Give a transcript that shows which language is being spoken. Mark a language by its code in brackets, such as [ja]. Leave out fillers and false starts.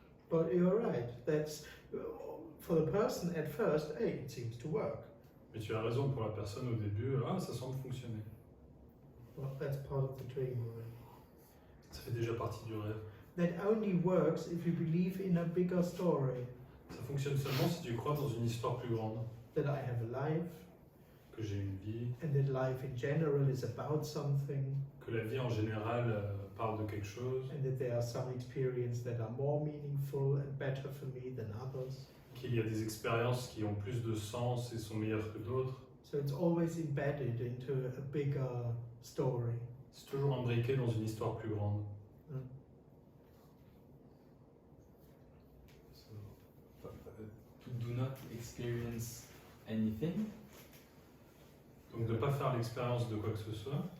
[en] But you're right. That's for the person at first. Hey, it seems to work. [fr] Mais tu as raison, pour la personne au début, ah, ça semble fonctionner. [en] Well, that's part of the dream already. [fr] Ça fait déjà partie du rêve. [en] That only works if you believe in a bigger story. [fr] Ça fonctionne seulement si tu crois dans une histoire plus grande. [en] That I have a life, [fr] que j'ai une vie, [en] and that life in general is about something, [fr] que la vie en général parle de quelque chose, [en] and that there are some experiences that are more meaningful and better for me than others. [fr] qu'il y a des expériences qui ont plus de sens et sont meilleures que d'autres. [en] So it's always embedded into a bigger story. [fr] C'est toujours imbriqué dans une histoire plus grande. [en] So, to do not experience anything, [fr] Donc de ne pas faire l'expérience de quoi que ce soit,